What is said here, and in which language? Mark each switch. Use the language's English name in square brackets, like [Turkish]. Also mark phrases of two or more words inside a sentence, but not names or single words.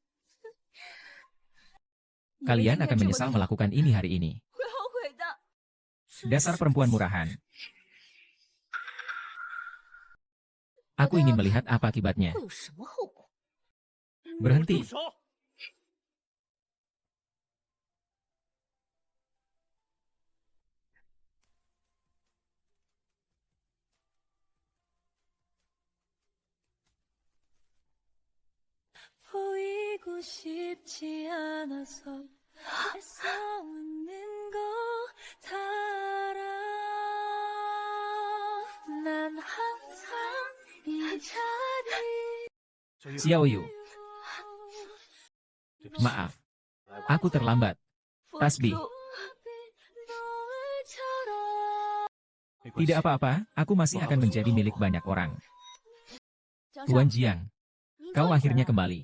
[Indonesian] Kalian akan menyesal melakukan ini hari ini. Dasar perempuan murahan. Aku ingin melihat apa akibatnya. Berhenti. [Korean] 보이고 싶지 않아서 애써 웃는 거 다 알아. 난 항상 이 자리. [Indonesian] Xiaoyu. Maaf. Aku terlambat. Tasbih. Tidak apa-apa, aku masih akan menjadi milik banyak orang. Tuan Jiang, kau akhirnya kembali.